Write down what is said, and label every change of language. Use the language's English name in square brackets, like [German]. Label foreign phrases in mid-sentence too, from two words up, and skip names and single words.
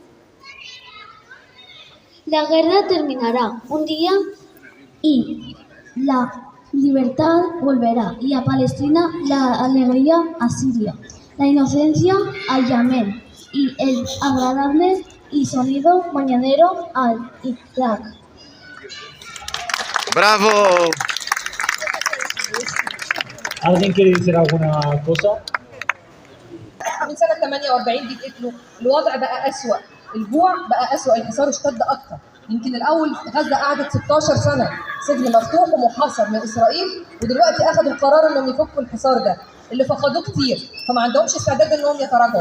[Spanish] La guerra terminará un día y la libertad volverá y a Palestina la alegría a Siria, la inocencia a Yemen y el agradable y sonido mañanero al Irak. ¡Bravo! ¿Alguien quiere decir alguna cosa? [Arabic] من سنة 48 بيتقتلوا، الوضع بقى أسوأ، الجوع بقى أسوأ، الحصار اشتد أكتر. يمكن الأول غزة قعدت 16 سنة سجن مفتوح ومحاصر من إسرائيل، ودلوقتي أخذوا القرار إنهم يفكوا الحصار ده، اللي فقدوه كتير، فما عندهمش استعداد إنهم يتراجعوا.